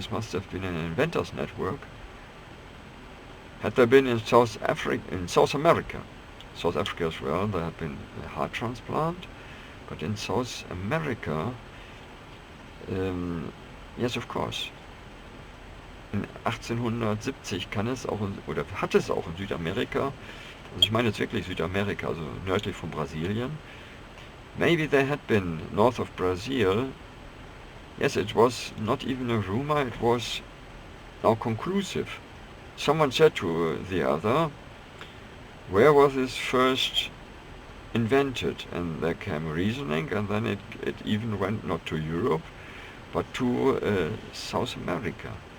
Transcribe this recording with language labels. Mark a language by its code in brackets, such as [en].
[en] This must have been an inventors network. Had there been in South America as well, there had been a heart transplant, but in South America, yes, of course. [de] In 1870 kann es auch, oder hat es auch in Südamerika, also ich meine jetzt wirklich Südamerika, also nördlich von Brasilien. [en] Maybe there had been north of Brazil. Yes, it was not even a rumor, it was now conclusive. Someone said to the other, where was this first invented? And there came reasoning, and then it even went not to Europe, but to South America.